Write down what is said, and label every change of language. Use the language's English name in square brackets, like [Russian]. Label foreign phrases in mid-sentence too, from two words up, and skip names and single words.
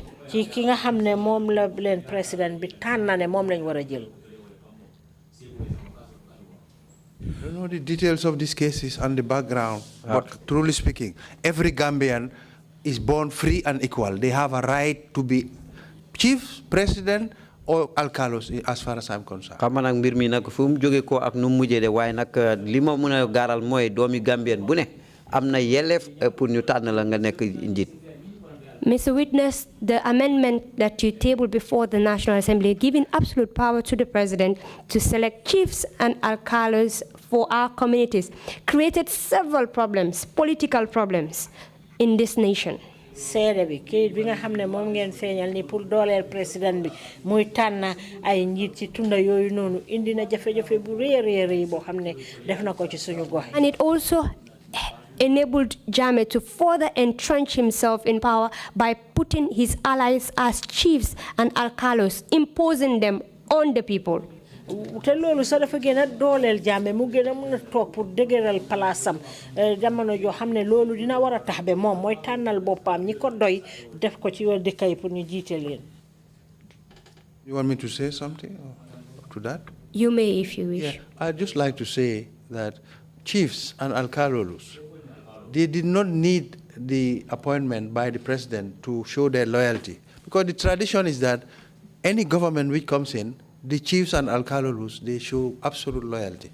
[English] I don't know the details of these cases and the background, but truly speaking, every Gambian is born free and equal. They have a right to be chief, president, or alcalos, as far as I'm concerned. [Wolof] xam nag mbir mi nag fu mu jóge ko ak nu mu mujjee de waaye nag li ma mën a gaaral mooy doomi Gambien bu ne am na yelleef pour ñu tànn la nga nekk njiit. [English] Mr. Witness, the amendment that you tabled before the National Assembly, giving absolute power to the president to select chiefs and alcalos for our communities, created several problems, political problems, in this nation. [Wolof] seede bi kayit bi nga xam ne moom ngeen feeñal ni pour dooleel président bi muy tànn ay njiit ci tunda yooyu noonu indi na jafe-jafe bu rëy boo xam ne def na ko ci suñu gox. [English] And it also enabled Jammeh to further entrench himself in power by putting his allies as chiefs and alcalos, imposing them on the people. [Wolof] te loolu sax dafa gën a dooleel Jammeh mu gën a mën a toog pour dëgëral palaasam jamono joo xam ne loolu dina war a tax ba moom mooy tànnal boppam ñi ko doy def ko ci yoon dëkk yi pour ñu jiite leen. [English] You want me to say something to that? You may if you wish. Yeah, I'd just like to say that chiefs and alcalos, they did not need the appointment by the president to show their loyalty, because the tradition is that any government which comes in, the chiefs and alcalos, they show absolute loyalty.